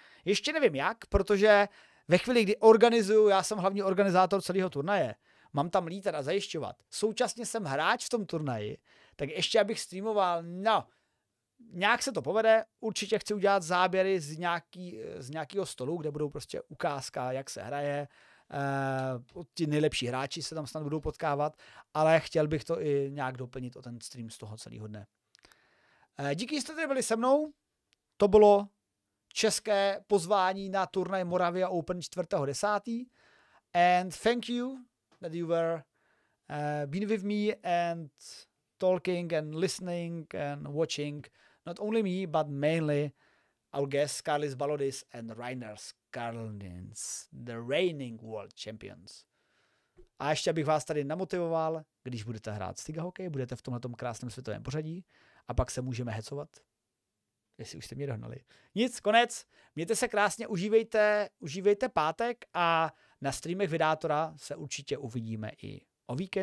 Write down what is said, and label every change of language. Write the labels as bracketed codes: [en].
[cs] Ještě nevím jak, protože ve chvíli, kdy organizuju, já jsem hlavní organizátor celého turnaje, mám tam lítat a zajišťovat, současně jsem hráč v tom turnaji, tak ještě abych streamoval, nějak se to povede, určitě chci udělat záběry z nějakého stolu, kde budou prostě ukázka, jak se hraje, ti nejlepší hráči se tam snad budou potkávat, ale chtěl bych to i nějak doplnit o ten stream z toho celého dne. Díky, že jste tady byli se mnou, to bylo české pozvání na turnaj Moravia Open 4.10. [en] And thank you that you were been with me and talking and listening and watching not only me, but mainly our guests, Karlis Balodis and Rainer Skarlins, the reigning world champions. [cs] A ještě bych vás tady namotivoval, když budete hrát Stiga hokej, budete v tomhletom krásném světovém pořadí a pak se můžeme hecovat. Jestli už jste mě dohnali. Nic, konec. Mějte se krásně, užívejte pátek a na streamech Vydátora se určitě uvidíme i o víkend.